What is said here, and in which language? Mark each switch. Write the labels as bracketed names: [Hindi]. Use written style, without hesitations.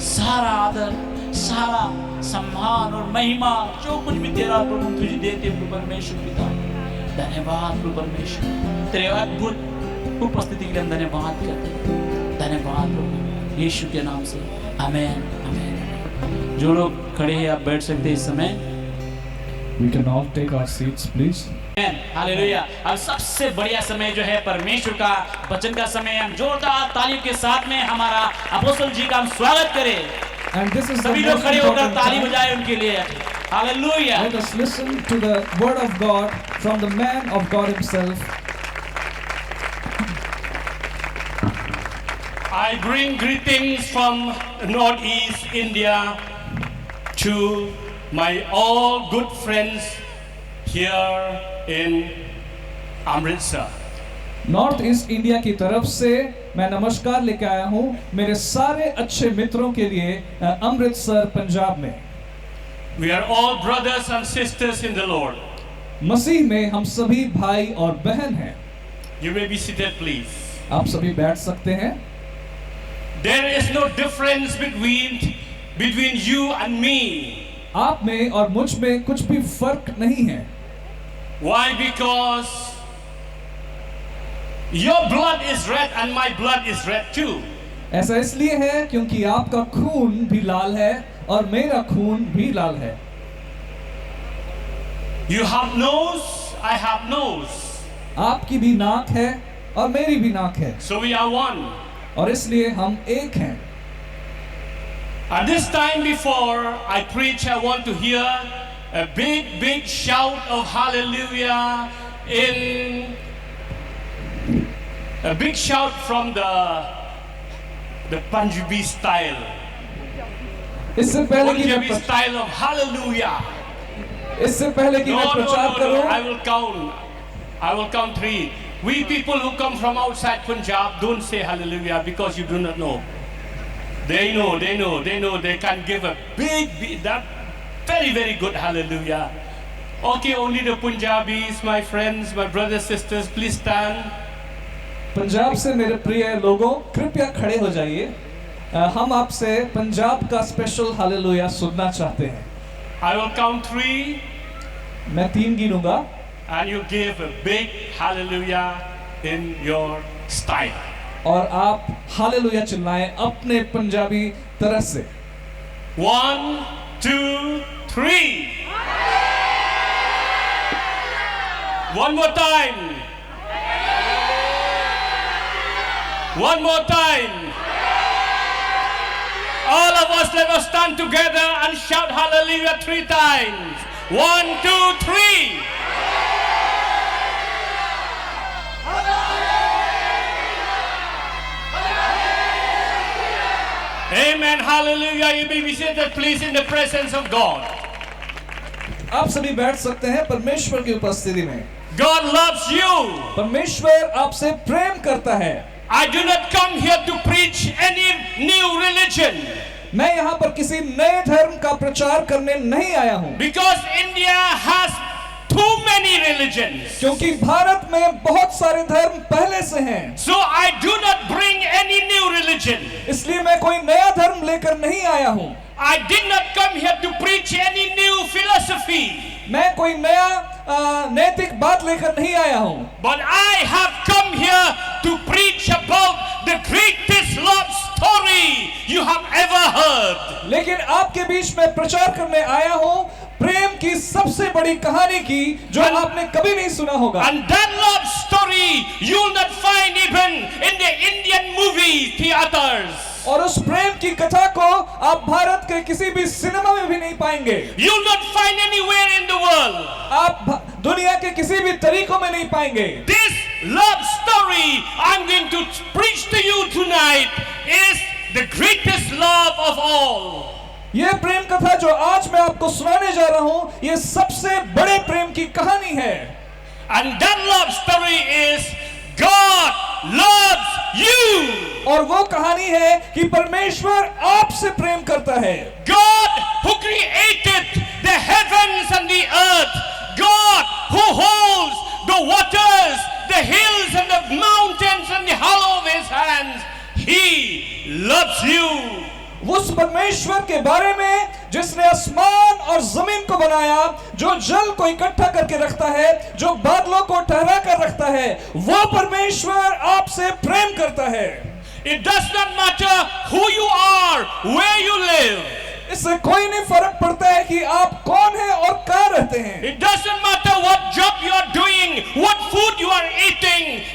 [Hindi] सारा आदर, सारा सम्मान और महिमा जो कुछ भी तेरा प्रभु तुझे देते प्रभु परमेश्वर पिता। धन्यवाद प्रभु परमेश्वर, तेरे अद्भुत उपस्थिति के लिए हम धन्यवाद करते, धन्यवाद प्रभु यीशु के नाम से, आमेन आमेन। जो लोग खड़े हैं आप बैठ सकते हैं इस समय। [English] We can all take our seats, please. [Hindi] Hallelujah. अब सबसे बढ़िया समय जो है परमेश्वर का वचन का समय। हम जोरदार तालियों के साथ में हमारा अपोस्तल जी का हम स्वागत करें। [English] And this is the [Hindi] सभी लोग [English] most [Hindi] खड़े होकर [English] important [Hindi] ताली [English] time. [Hindi] बजाएं उनके लिए। Hallelujah. [English] Let us listen to the word of God from the man of God himself. I bring greetings from Northeast India to my all good friends here in Amritsar. [Hindi] North east India की तरफ से मैं नमस्कार लेकर आया हूँ मेरे सारे अच्छे मित्रों के लिए अमृतसर पंजाब में। [English] We are all brothers and sisters in the Lord. [Hindi] मसीह में हम सभी भाई और बहन हैं। [English] You may be seated, please. [Hindi] आप सभी बैठ सकते हैं। [English] There is no difference between you and me. [Hindi] आप में और मुझ में कुछ भी फर्क नहीं है। [English] Why? Because your blood is red and my blood is red too. [Hindi] ऐसा इसलिए है क्योंकि आपका खून भी लाल है और मेरा खून भी लाल है। [English] You have nose, I have nose. [Hindi] आपकी भी नाक है और मेरी भी नाक है, [English] So we are one. [Hindi] और इसलिए हम एक हैं। [English] At this time before I preach, I want to hear a big shout of hallelujah in a big shout from the Punjabi style. [Hindi] इससे पहले कि [English] Punjabi [Hindi] मैं [English] style of hallelujah. [Hindi] इससे पहले कि मैं प्रचार करूं, [English] I will count 3. We people who come from outside Punjab don't say hallelujah because you do not know. They know. They can give a that very good hallelujah. Okay, only the Punjabis, my friends, my brothers, sisters, please stand. [Hindi] Punjab से मेरे प्रिय लोगों कृपया खड़े हो जाइए। हम आपसे पंजाब का स्पेशल हालेलुया सुनना चाहते हैं। [English] I will count 3 [Hindi] मैं 3 गिनूंगा [English] and you give a big hallelujah in your style. [Hindi] और आप हालेलुया चिल्लाएं अपने पंजाबी तरह से। [English] 1, 2, 3. One more time. One more time. All of us, let us stand together and shout hallelujah 3 times. 1, 2, 3. Amen. Hallelujah. You may be seated, please, in the presence of God. [Hindi] आप सभी बैठ सकते हैं परमेश्वर की उपस्थिति में। [English] God loves you. [Hindi] परमेश्वर आपसे प्रेम करता है। [English] I do not come here to preach any new religion. [Hindi] मैं यहाँ पर किसी नए धर्म का प्रचार करने नहीं आया हूँ, [English] Because India has too many religions. [Hindi] क्योंकि भारत में बहुत सारे धर्म पहले से हैं। [English] So I do not bring any new religion. [Hindi] इसलिए मैं कोई नया धर्म लेकर नहीं आया हूँ। [English] I did not come here to preach any new philosophy. [Hindi] मैं कोई नया नैतिक बात लेकर नहीं आया हूँ, [English] But I have come here to preach about the greatest love story you have ever heard. [Hindi] लेकिन आपके बीच में प्रचार करने आया हूँ प्रेम की सबसे बड़ी कहानी की जो आपने कभी नहीं सुना होगा। [English] And that love story you will not find even in the Indian movie theaters. [Hindi] और उस प्रेम की कथा को आप भारत के किसी भी सिनेमा में भी नहीं पाएंगे। [English] You will not find anywhere in the world. [Hindi] आप दुनिया के किसी भी तरीकों में नहीं पाएंगे। [English] This love story I'm going to preach to you tonight is the greatest love of all. [Hindi] ये प्रेम कथा जो आज मैं आपको सुनाने जा रहा हूँ, ये सबसे बड़े प्रेम की कहानी है। [English] And that love story is God loves you. [Hindi] और वो कहानी है कि परमेश्वर आपसे प्रेम करता है। [English] God who created the heavens and the earth. God who holds the waters, the hills and the mountains in the hollow of his hands. He loves you. [Hindi] उस परमेश्वर के बारे में जिसने आसमान और जमीन को बनाया, जो जल को इकट्ठा करके रखता है, जो बादलों को ठहरा कर रखता है, वो परमेश्वर आपसे प्रेम करता है। [English] It does not matter who you are, where you live. [Hindi] इससे कोई नहीं फर्क पड़ता है कि आप कौन हैं और कहाँ रहते हैं। [English] It doesn't matter what job you are doing, what food you are eating.